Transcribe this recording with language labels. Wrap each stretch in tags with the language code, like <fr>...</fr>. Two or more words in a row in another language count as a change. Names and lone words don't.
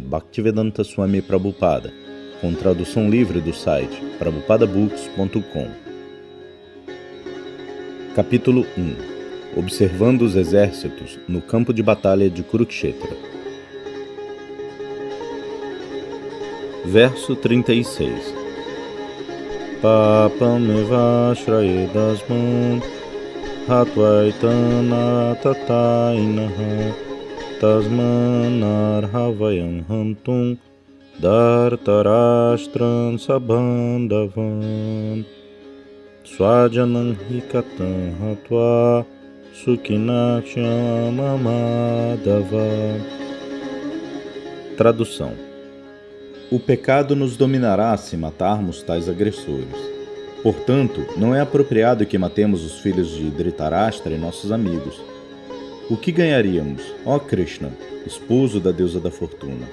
<pt>Bhaktivedanta Swami Prabhupada, com tradução livre do site prabhupadabooks.com. Capítulo 1. Observando os exércitos no campo de batalha de Kurukshetra. Verso 36.</pt> <sa>Papameva shrayedasman Hatvaitana tatainaha tasmanarhavayam hantum dartarashtran sabhandavan swajanam hikatam hatva sukhinaksham amadava.</sa> <pt>Tradução. O pecado nos dominará se matarmos tais agressores. Portanto, não é apropriado que matemos os filhos de Dhritarashtra e nossos amigos. O que ganharíamos, ó Krishna, esposo da deusa da fortuna?</pt>